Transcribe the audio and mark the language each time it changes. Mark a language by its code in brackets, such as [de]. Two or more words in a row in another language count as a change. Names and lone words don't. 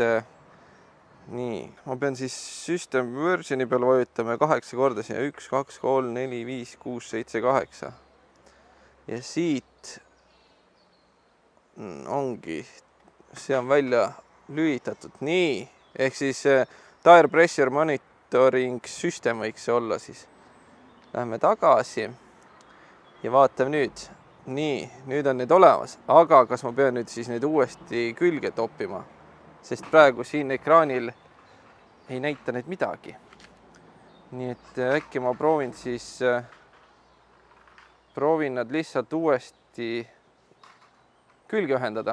[et] Nii, ma pean siis [en] system versioni [et] peal vajutama 8 korda siia 1, 2, 3, 4, 5, 6, 7, 8. Ja siit ongi, see on välja lülitatud. Nii, ehk siis [en] tire pressure monitoring system [et] võiks see olla siis. Lähme tagasi ja vaatame nüüd. Nii, nüüd on need olemas, aga kas ma pean nüüd siis need uuesti külge toppima? Sest praegu siin ekraanil ei näita need midagi. Nii et äkki ma proovin nad lihtsalt uuesti külge ühendada.